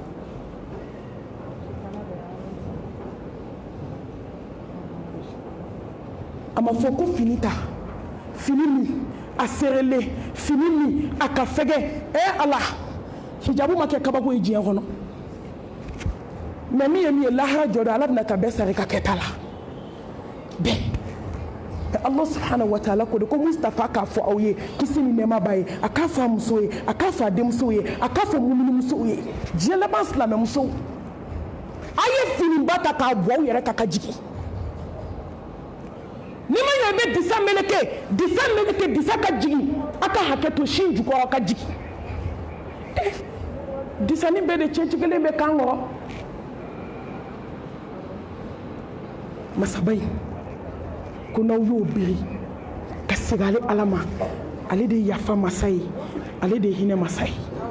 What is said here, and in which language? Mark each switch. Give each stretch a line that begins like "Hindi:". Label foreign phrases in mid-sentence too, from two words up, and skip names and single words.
Bambara: a ma fɔ ko fini ta fini min a serelen fini min a ka fɛgɛ ala hijabu ma kɛ kabako ye diɲɛ kɔnɔ mais min ye lahara jɔ dɔ ala bɛna ka bɛɛ sara i ka kɛta la bɛɛ
Arabic: الله سبحانه وتعالى
Bambara: ko de ko Mustafa k'a fɔ aw ye kisi ni nɛɛma b'a ye a k'a fɔ a muso ye a k'a fɔ a denmuso ye a k'a fɔ muminimusow ye diɲɛ laban silamɛmusow a ye finiba ta k'a bɔ aw yɛrɛ kan ka jigin ni ma ɲɛ i bɛ disa meleke disa ka jigin a ka hakɛ to sin jukɔrɔ ka jigin disani bɛɛ de cɛnci kelen bɛ kan kɔrɔ masaba in ko n'aw y'o biri ka segin ale ala ma ale de ye yafa masa ye ale de ye hinɛ masa ye